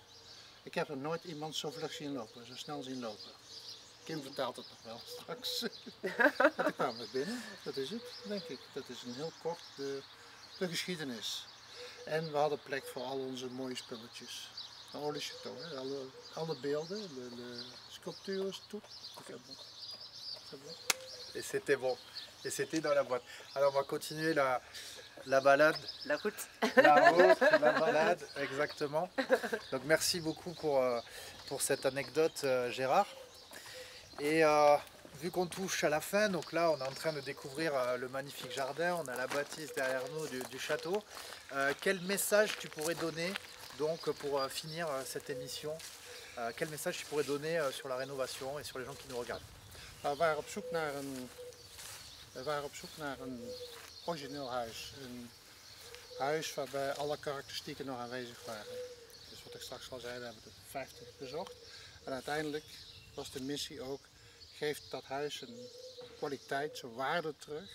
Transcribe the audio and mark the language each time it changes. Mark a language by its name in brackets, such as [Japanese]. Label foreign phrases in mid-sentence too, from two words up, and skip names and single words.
[Dutch] Ik heb nog nooit iemand zo vlug zien lopen, zo snel zien lopen. Kim vertaalt het nog wel straks. En toen kwamen we binnen, dat is het, denk ik. Dat is een heel kort de geschiedenis. En we hadden plek voor al onze mooie spulletjes. Een olie château, alle beelden, de sculptures, tout. [French] Et c'était bon. Et c'était dans la boîte. Alors on va continuer la balade. La route. La route, la balade, exactement. Donc merci beaucoup pour cette anecdote, Gérard. Et vu qu'on touche à la fin, donc là on est en train de découvrir le magnifique jardin, on a la bâtisse derrière nous du château. Quel message tu pourrais donner donc pour finir cette émission? Quel message tu pourrais donner sur la rénovation et sur les gens qui nous regardent? [Dutch] We waren op zoek naar een origineel huis. Een huis waarbij alle karakteristieken nog aanwezig waren. Dus wat ik straks al zei, we hebben er 50 bezocht. En uiteindelijk was de missie ook, geeft dat huis een kwaliteit, zijn waarde terug.